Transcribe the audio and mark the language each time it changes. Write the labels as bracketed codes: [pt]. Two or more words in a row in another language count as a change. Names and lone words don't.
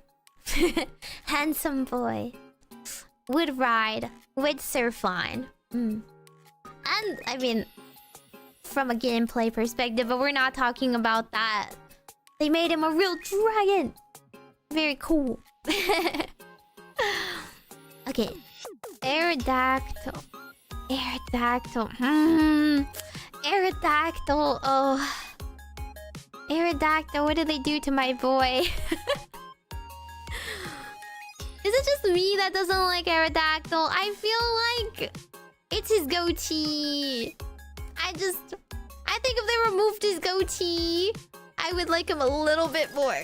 [en] Handsome boy. Would ride. Would surf line. And, I mean... From a gameplay perspective, but we're not talking about that. They made him a real dragon! Very cool. Okay. Aerodactyl. Aerodactyl. Oh. Aerodactyl, what did they do to my boy? Is it just me that doesn't like Aerodactyl? I feel like it's his goatee. I think if they removed his goatee, I would like him a little bit more.